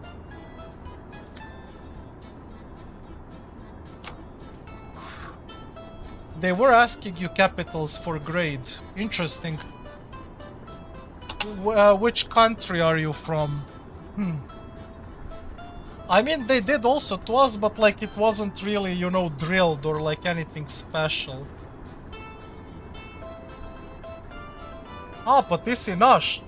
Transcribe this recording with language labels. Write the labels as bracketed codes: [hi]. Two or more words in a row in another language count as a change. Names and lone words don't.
[en] They were asking you capitals for grade. Interesting. Which country are you from? I mean, they did also to us, but like it wasn't really, you know, drilled or like anything special. [hr] Pa ti si naš.